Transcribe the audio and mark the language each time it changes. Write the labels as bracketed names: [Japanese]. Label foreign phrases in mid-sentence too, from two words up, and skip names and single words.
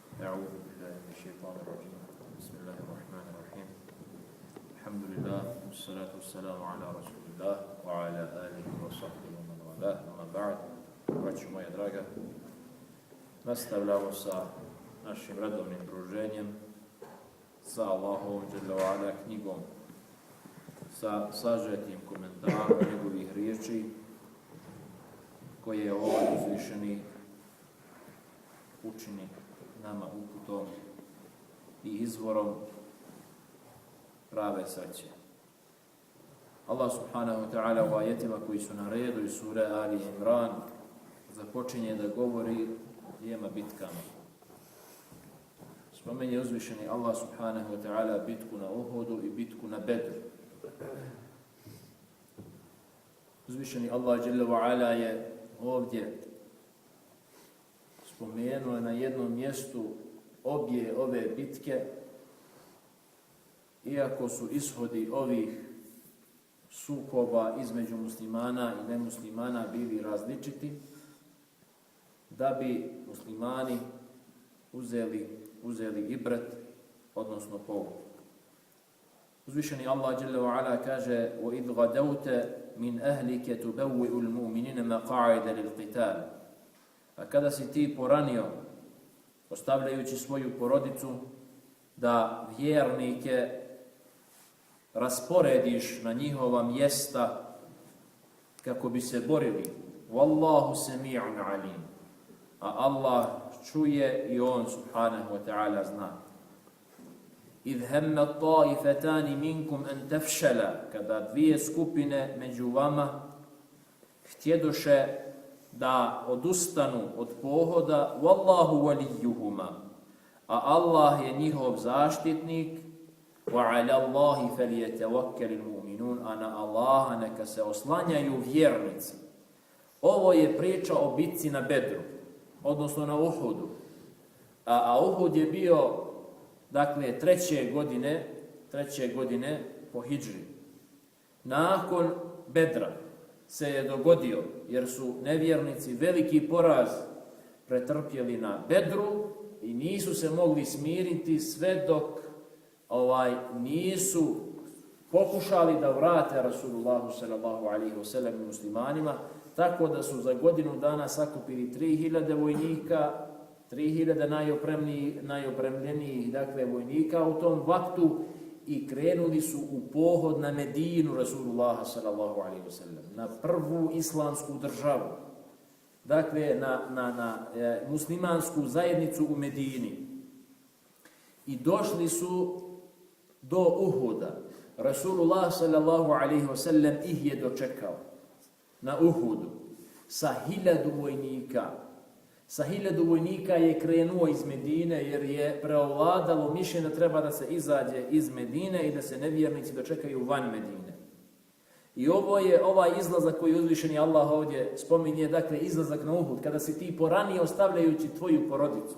[Arabic] أعوذ بالله من الشيطان الرجيم بسم الله الرحمن الرحيم الحمد لله والصلاة والسلام على رسول الله وعلى آله وصحبه ومن والاه أما بعد [Bosnian] braćo moja draga, nastavljamo sa našim redovnim druženjem sa Allahovom [Arabic] جل وعلا [Bosnian] knjigom, sa sažetim komentarom njegovih riječi koje je ovaj uzvišeni učini nama uputom i izvorom prave sreće. Allah [Arabic] سبحانه وتعالى [Bosnian] u ajetima koji su na redu iz sure Ali Imran započinje da govori o dvijema bitkama. Spomenje uzvišeni Allah [Arabic] سبحانه وتعالى [Bosnian] bitku na Uhudu i bitku na Bedru. Uzvišeni Allah [Arabic] جل وعلا [Bosnian] je ovdje spomenuo na jednom mjestu obje ove bitke, iako su ishodi ovih sukoba između muslimana i nemuslimana bili različiti, da bi muslimani uzeli ibret, odnosno pouku. Uzvišeni Allah [Arabic] جل وعلا [Bosnian] kaže: [Arabic] وَإِذْ غَدَوْتَ مِنْ أَهْلِكَ تُبَوِّئُ الْمُؤْمِنِينَ مَقَاعِدَ لِلْقِتَالِ. [Bosnian] A kada si ti poranio, ostavljajući svoju porodicu, da vjernike rasporediš na njihova mjesta kako bi se borili. [Arabic] والله سميع عليم. [Bosnian] A Allah čuje i on [Arabic] سبحانه وتعالى [Bosnian] zna. [Arabic] إِذْ هَمَّ الطَّائِفَتَانِ مِنْكُمْ أَنْ تَفْشَلَ. [Bosnian] Kada dvije skupine među vama htjedoše da odustanu od pohoda, [Arabic] والله وليهما, [Bosnian] a Allah je njihov zaštitnik, [Arabic] وعلى الله فليتوكل المؤمنون, [Bosnian] a na Allaha neka se oslanjaju vjernici. Ovo je priča o bitci na Bedru, odnosno na Uhudu. A Uhud je bio, dakle, treće godine po hidžri. Nakon Bedra se je dogodio, jer su nevjernici veliki poraz pretrpjeli na Bedru i nisu se mogli smiriti sve dok nisu pokušali da vrate Rasulullahu [Arabic] صلى الله عليه وسلم [Bosnian] muslimanima, tako da su za godinu dana sakupili 3000 vojnika, 3000 najopremljenijih, dakle, vojnika u tom vaktu, i krenuli su u pohod na Medinu Rasulullaha [Arabic] صلى الله عليه وسلم, [Bosnian] na prvu islamsku državu, dakle na muslimansku zajednicu u Medini. I došli su do Uhuda. Rasulullah [Arabic] صلى الله عليه وسلم [Bosnian] ih je dočekao na Uhudu sa 1000 vojnika. Sa 1000 vojnika je krenuo iz Medine, jer je preovladalo mišljenje da treba da se izađe iz Medine i da se nevjernici dočekaju van Medine. I ovo je ovaj izlazak koji uzvišeni Allah ovdje spominje, dakle izlazak na Uhud, kada si ti poranio ostavljajući tvoju porodicu.